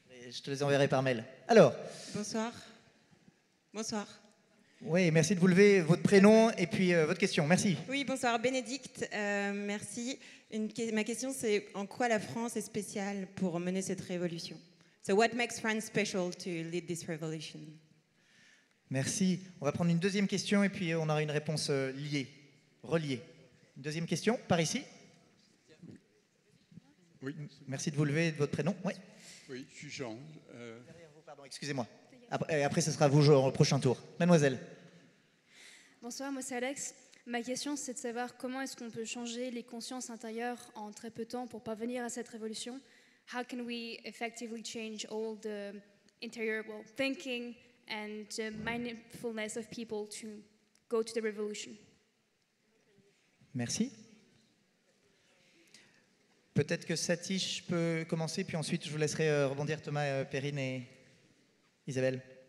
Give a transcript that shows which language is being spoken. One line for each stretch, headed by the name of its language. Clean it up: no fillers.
French: Je te les enverrai par mail. Alors. Bonsoir. Bonsoir. Oui, merci de vous lever, votre prénom et puis votre question. Merci. Oui, bonsoir. Bénédicte, merci. Ma question, c'est en quoi la France est spéciale pour mener cette révolution?
English: So what makes France special to lead this revolution?
French: Merci. On va prendre une deuxième question et puis on aura une réponse reliée. Une deuxième question, par ici. Oui. Merci de vous lever et de votre prénom. Oui. Oui, je suis Jean. Derrière vous, pardon, excusez-moi. Après, ce sera vous au prochain tour. Mademoiselle. Bonsoir, moi c'est Alex. Ma question, c'est de savoir comment est-ce qu'on peut changer les consciences intérieures en très peu de temps pour parvenir à cette révolution.
English: How can we effectively change all the interior thinking and the mindfulness of people to go to the revolution?
French: Merci. Peut-être que Satish peut commencer, puis ensuite je vous laisserai rebondir Thomas, Perrine et Isabelle.